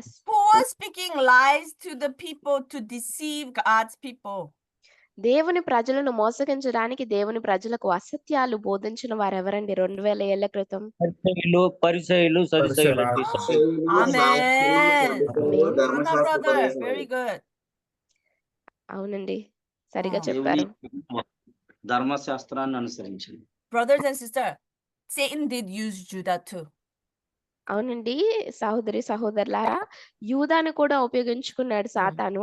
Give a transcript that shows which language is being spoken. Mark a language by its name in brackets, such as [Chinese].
[English] Who was speaking lies to the people to deceive God's people? [Telugu] దేవుని ప్రజలను మోసగించడానికి దేవుని ప్రజలకు అసత్యాలు బోధించిన వారు ఎవరండి 2000 ఏళ్ల క్రితం? పరిసయ్యులు సదుసయ్యులు. [English] Amen. Anna brother, very good. [Telugu] అవునండి, సరిగా Ah. చెప్పారు. ధర్మశాస్త్రాన్ని అనుసరించండి. [English] Brothers and sisters, Satan did use Judah too. [Telugu] అవునండి, సహోదరి సహోదరులారా, యూదాను కూడా ఉపయోగించుకున్నాడు సాతాను.